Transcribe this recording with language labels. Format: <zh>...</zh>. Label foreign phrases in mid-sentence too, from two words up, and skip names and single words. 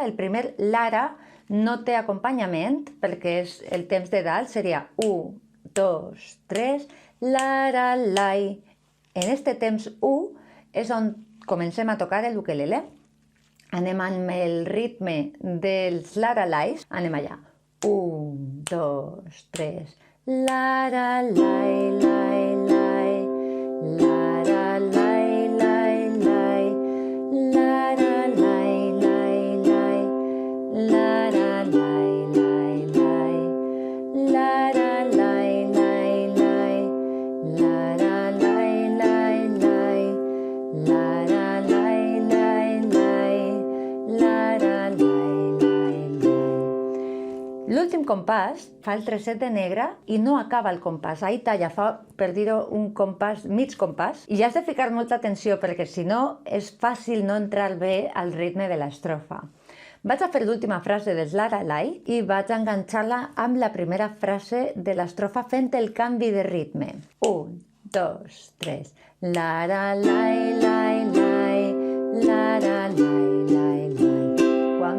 <ca>El primer lara no té acompanyament, perquè és el temps de dalt, seria 1, 2, 3, lara, lai. En este temps 1 és on comencem a tocar l'ukelele. Anem amb el ritme dels lara-lais. Anem allà. 1, 2, 3. Lara, lai, lai, lai. Lara, lai, lai, lai. Lara, lai, lai, lai. Lara, lai, lai, lai. Lara, lai, lai, lai. Lara, lai, lai, lai. Lara, lai, lai, lai. Lara, lai, lai, lai. L'últim compàs fa el treset de negre i no acaba el compàs. Ahí talla, fa, per dir-ho, un compàs, mig compàs. I ja has de ficar molta atenció, perquè si no és fàcil no entrar bé al ritme de l'estrofa. Vaig a fer l'última frase dels Lara Lai i vaig a enganxar-la amb la primera frase de l'estrofa fent el canvi de ritme. 1, 2, 3. Lara, lai, lai, lai. Lara, lai, lai, lai.</ca>